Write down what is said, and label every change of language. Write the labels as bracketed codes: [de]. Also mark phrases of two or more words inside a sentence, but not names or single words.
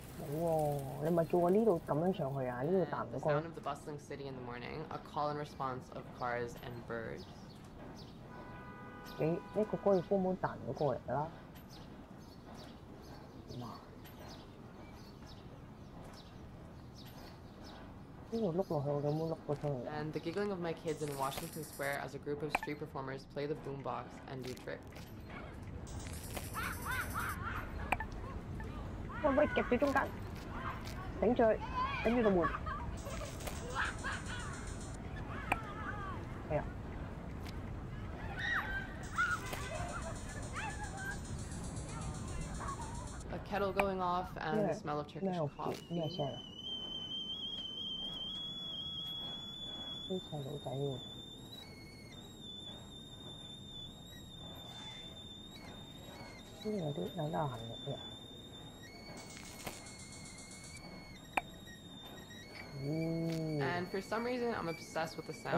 [yue] 喎，你咪叫我呢度咁樣上去啊？呢度彈唔到過。 [en] The sound of the bustling city in the morning, a call and response of cars and birds. [yue] 你呢個高爾夫冇彈到過嚟㗎啦。點啊？呢度碌落去，我有冇碌過出嚟 [en] And the giggling of my kids in Washington Square as a group of street performers play the boombox and do tricks. [yue] 喂，夾住中間，頂住佢，頂住個門。係啊。 [en] A kettle going off and the smell of Turkish coffee. [yue] 咩聲啊？啲細路仔喎。呢度有得行嘅。 [en] And for some reason, I'm obsessed with the sound.